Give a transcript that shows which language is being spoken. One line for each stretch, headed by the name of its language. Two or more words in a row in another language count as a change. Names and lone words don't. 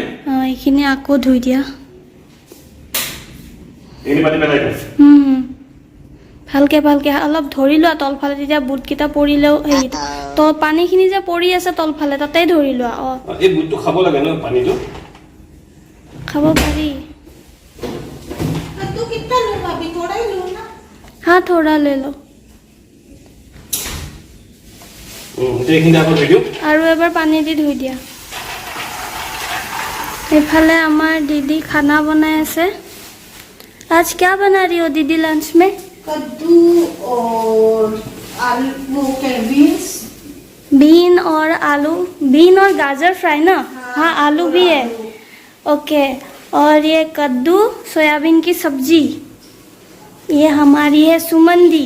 Assamese: এইখিনি আকৌ ধুই দিয়া ভালকে ভালকে অলপ ধৰি লোৱা তলফালে তেতিয়া বুটকেইটা পৰিলেও এই তো পানীখিনি যে পৰি আছে তলফালে তাতেই ধৰি লোৱা এই বুটটো খাব লাগে ন পানীটো খাব পাৰি
Hindi: तो कितना लो भाभी थोड़ा ही लो ना हाँ थोड़ा ले लो
Assamese: আৰু এবাৰ পানী দি ধুই দিয়া এফালে আমাৰ দিদি খানা বনাই আছে
Hindi: आज क्या बना रही हो दीदी लंच में कद्दू और आलू वो क्या बीन और आलू बीन और गाजर फ्राई ना हाँ आलू भी है ओके और ये कद्दू सोयाबीन की सब्जी ये हमारी है सुमन दी